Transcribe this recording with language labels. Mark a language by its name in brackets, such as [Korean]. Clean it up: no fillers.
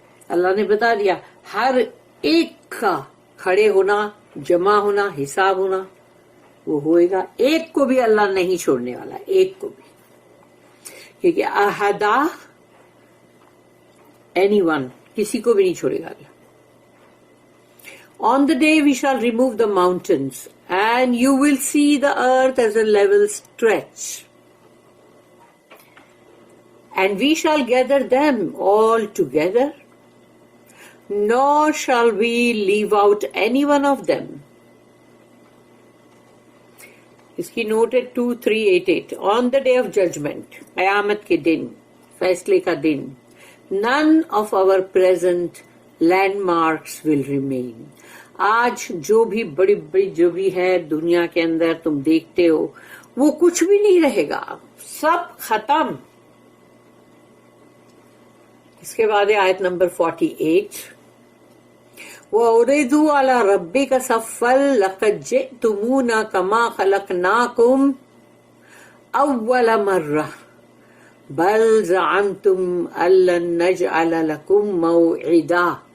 [Urdu] اللہ نے بتا دیا ہر ایک کا کھڑے ہونا، جمع ہونا، حساب ہونا وہ ہوئے گا. ایک کو بھی اللہ نہیں چھوڑنے والا, ایک کو بھی, کیونکہ احدا اینی ون, کسی کو بھی نہیں چھوڑے گا اللہ. [English] On the day we shall remove the mountains and you will see the earth as a level stretch. And we shall gather them all together, nor shall we leave out any one of them. [Urdu] Iski note ہے [English] 2388. On the day of judgment, [Urdu] قیامت کے دن, فیصلے کا دن, [English] none of our present landmarks will remain. [Urdu] آج جو بھی بڑی بڑی جو بھی ہے دنیا کے اندر تم دیکھتے ہو وہ کچھ بھی نہیں رہے گا, سب ختم. اس کے بعد آیت نمبر 48. [Arabic] وَأُرِدُوا عَلَى رَبِّكَ صَفًّا لَقَدْ جِئْتُمُونَا كَمَا خَلَقْنَاكُمْ أَوَّلَ مَرَّةٍ بَلْ زَعَمْتُمْ أَن لَّن نَّجْعَلَ لَكُم مَّوْعِدًا.